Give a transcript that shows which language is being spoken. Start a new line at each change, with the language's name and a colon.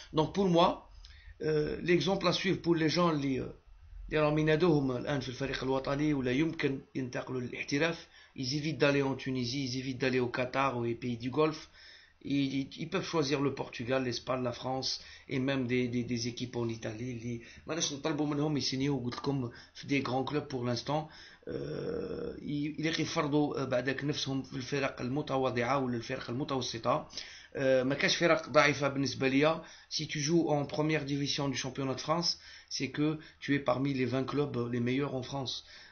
French: Donc pour moi, l'exemple à suivre pour les gens
Arabic: اللي راهم ينادوهم الآن في الفريق الوطني ولا يمكن ينتقلوا للاحتراف,
French: ils évitent d'aller en Tunisie, ils évitent d'aller au Qatar ou les pays du Golfe. Ils peuvent choisir le Portugal, l'Espagne, la France et même des équipes en Italie.
Arabic: ماناش نطلبوا منهم يسينيو, قلت لكم في
French: des grands clubs pour l'instant.
Arabic: اللي كيفرضوا بعدك نفسهم في الفرق المتواضعة ولا الفرق المتوسطة. ما كاش فرق ضعيفة بالنسبة ليا.
French: Si tu joues en première division du championnat de France, c'est que tu es parmi les 20 clubs les meilleurs en France.